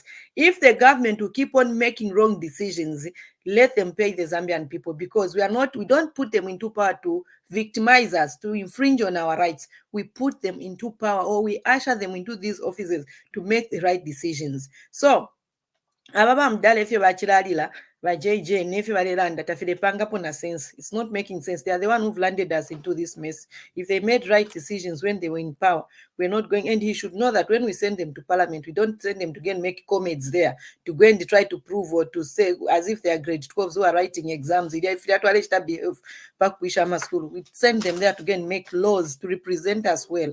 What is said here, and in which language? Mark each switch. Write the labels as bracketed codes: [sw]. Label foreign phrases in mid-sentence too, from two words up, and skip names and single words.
[en] If the government will keep on making wrong decisions, let them pay the Zambian people, because we don't put them into power to victimize us, to infringe on our rights. We put them into power, or we usher them into these offices to make the right decisions. [bem] So ababa mdala efyo bachilalila ba JJ nefyo balelanda tafile pangapo na sense. [en] It's not making sense. They are the one who've landed us into this mess. If they made right decisions when they were in power, we're not going. And he should know that when we send them to parliament, we don't send them to go and make comments there, to go and try to prove or to say as if they are grade 12s who are writing exams. If they actually behave back with Shama school, we send them there to go and make laws to represent us well.